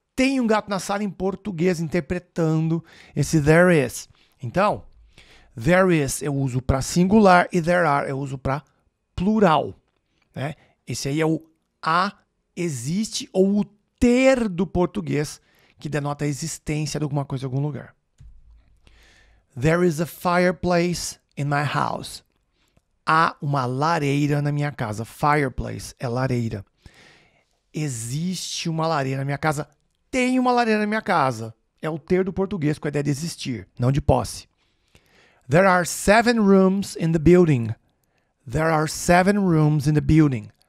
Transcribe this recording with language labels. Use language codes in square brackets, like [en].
[pt] Tem um gato na sala em português, interpretando esse there is. Então, there is eu uso para singular e there are eu uso para plural. Né? Esse aí é o há, existe ou o ter do português, que denota a existência de alguma coisa em algum lugar. [en] There is a fireplace in my house. [pt] Há uma lareira na minha casa. Fireplace é lareira. Existe uma lareira na minha casa. Tem uma lareira na minha casa. É o ter do português com a ideia de existir, não de posse. [en] There are 7 rooms in the building. There are 7 rooms in the building.